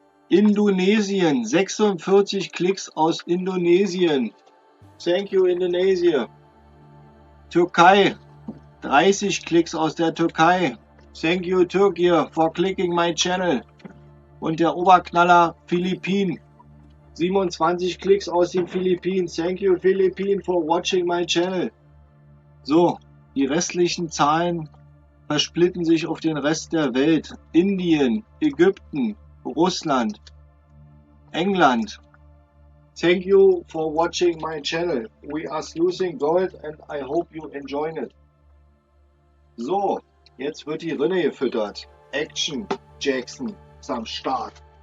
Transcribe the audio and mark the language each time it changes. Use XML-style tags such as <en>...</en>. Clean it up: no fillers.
<de>Indonesien, 46 Klicks aus Indonesien.</de> <en>Thank you Indonesia.</en> <de>Türkei, 30 Klicks aus der Türkei.</de> <en>Thank you Turkey for clicking my channel.</en> <de>Und der Oberknaller Philippinen. 27 Klicks aus den Philippinen.</de> <en>Thank you Philippinen for watching my channel.</en> <de>So, die restlichen Zahlen versplitten sich auf den Rest der Welt. Indien, Ägypten, Russland, England.</de> <en>Thank you for watching my channel. We are sluicing gold and I hope you enjoy it.</en> <de>So, jetzt wird die Rinne gefüttert. Action Jackson ist am Start.</de>